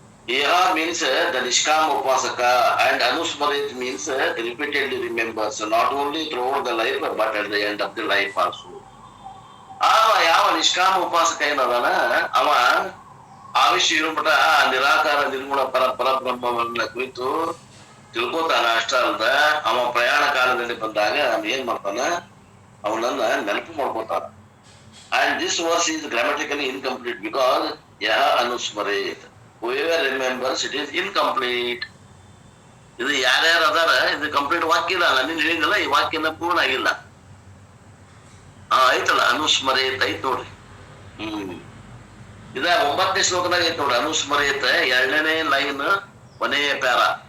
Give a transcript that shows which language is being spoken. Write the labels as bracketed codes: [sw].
[en] Yeha means the Nishkama Upasaka, and Anusmarit means repeatedly remembers, not only throughout the life but at the end of the life also. [kn] ಯಾವ ನಿಷ್ಕಾಮ ಉಪಾಸಕ ಏನದಾನ ಅವ ಆವಿಷ್ಯ ಇರುಮಟ ನಿರಾಕಾರ ನಿರ್ಗುಣ ಪರಬ್ರಹ್ಮವನ್ನ ಕುರಿತು ತಿಳ್ಕೋತಾನ. ಅಷ್ಟ ಅಲ್ದ ಅವ ಪ್ರಯಾಣ ಕಾಲದಲ್ಲಿ ಬಂದಾಗ ಏನ್ ಮಾಡ್ತಾನ, ಅವನನ್ನ ನೆನಪು ಮಾಡ್ಕೋತಾನ. [en] And this verse is grammatically incomplete because yaha anusmaret. Whoever remembers it is incomplete. [kn] ಇದು ಯಾರ್ಯಾರು ಅದಾರ ಇದು ಕಂಪ್ಲೀಟ್ ವಾಕ್ಯ ಇಲ್ಲ. ನೀನ್ ಹೇಳಿದಲ್ಲ ಈ ವಾಕ್ಯನ ಪೂರ್ಣ ಆಗಿಲ್ಲ. ಐತಲ್ಲ ಅನುಸ್ಮರೇತ್ ಐತ್ ನೋಡ್ರಿ. ಇದ 9ನೇ ಶ್ಲೋಕದಾಗ ಐತ್ ನೋಡ್ರಿ. ಅನುಸ್ಮರೇತ್ 2ನೇ ಲೈನ್ ಕೊನೆಯ ಪ್ಯಾರ.